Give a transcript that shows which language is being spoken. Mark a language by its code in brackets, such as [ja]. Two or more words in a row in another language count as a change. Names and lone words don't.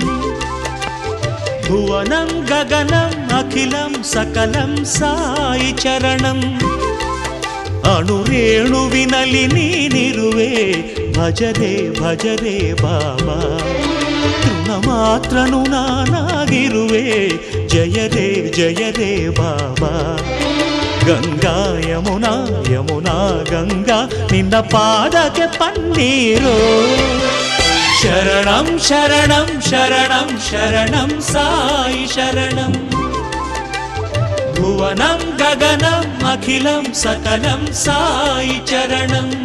[sa] भुवनं गगनं अखिलं सकलं साई चरणं. [kn] ಅಣುರೇಣುವಿನಲ್ಲಿ ನೀನಿರುವೆ ಭಜರೆ ಭಜರೆ ಬಾಬಾ. ತೃಣ ಮಾತ್ರನು ನಾನಾಗಿರುವೆ ಜಯರೇ ಜಯರೇ ಬಾಬಾ. ಗಂಗಾ ಯಮುನಾ ಯಮುನಾ ಗಂಗಾ ನಿನ್ನ ಪಾದಕ್ಕೆ ಪನ್ನೀರು. [sa] शरणं शरणं शरणं शरणं साई शरणं भुवनं गगनं अखिलं सकलं साई चरणं.